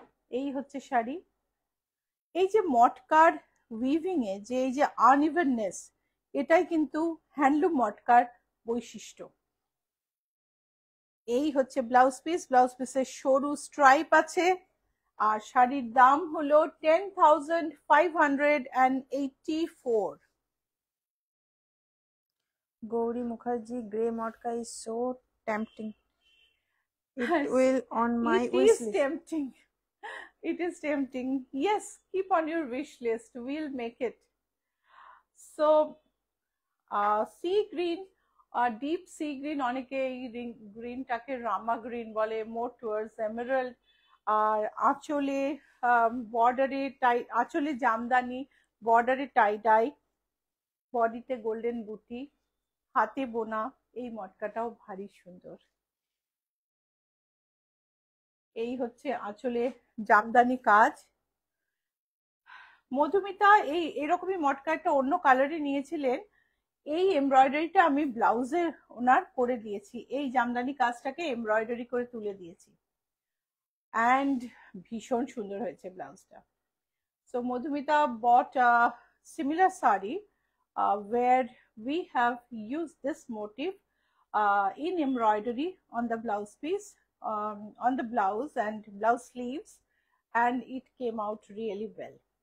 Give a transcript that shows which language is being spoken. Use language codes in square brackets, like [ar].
[bn] এই হচ্ছে শাড়ি। এই যে মটকার উইভিং এ যে এই যে আনইভেননেস, এটাই কিন্তু হ্যান্ডলুম মটকার বৈশিষ্ট্য। এই হচ্ছে ব্লাউজ পিস, ব্লাউজ পিসের সরু স্ট্রাইপ আছে, আর শাড়ির দাম হলো 10,584। [en] Gauri Mukherjee, grey motka is so tempting. It will on my wish list. It is tempting. It is tempting. Yes, keep on your wish list. We'll make it. So, sea green, deep sea green, [bn] অনেকে এই গ্রিনটাকে রামা green বলে, [en] More towards emerald. [bn] আর আঁচলে বর্ডারে আঁচলে জামদানি, বর্ডারে টাই die, বডিতে golden বুটি, হাতে বোনা। এই মটকাটাও ভারী সুন্দর। এই হচ্ছে আঁচলে জামদানি কাজ। মধুমিতা এই এরকমই মটকা একটা অন্য কালারে নিয়েছিলেন, এই এমব্রয়ডারিটা আমি ব্লাউজে ওনার করে দিয়েছি, এই জামদানি কাজটাকে এমব্রয়ডারি করে তুলে দিয়েছি, অ্যান্ড ভীষণ সুন্দর হয়েছে ব্লাউজটা। [en] So Madhumita bought a similar sari where we have used this motif in embroidery on the blouse piece, on the blouse and blouse sleeves, and it came out really well.